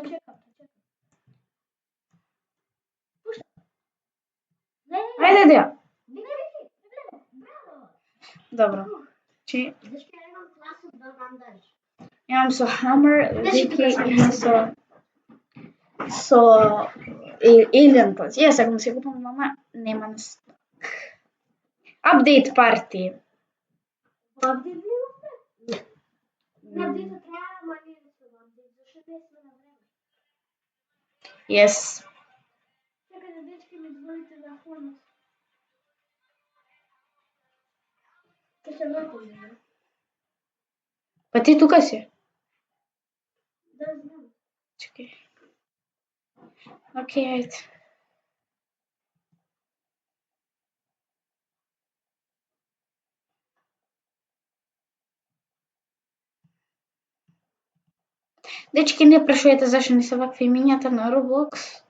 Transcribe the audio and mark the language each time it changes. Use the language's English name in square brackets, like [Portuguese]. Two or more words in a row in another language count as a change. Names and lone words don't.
[Macedonian] Ајде, Дејан. Добро. Имам со Hammer, Вики има со Alien Plus. Јас сакам се купам, мама нема на сток. [English] Update party. Yes. [Macedonian] Па ти тука си? Да, знам. Чекај. Океј, ајде. Дечки, не прашувајте зашто не се вакви имињата на Roblox.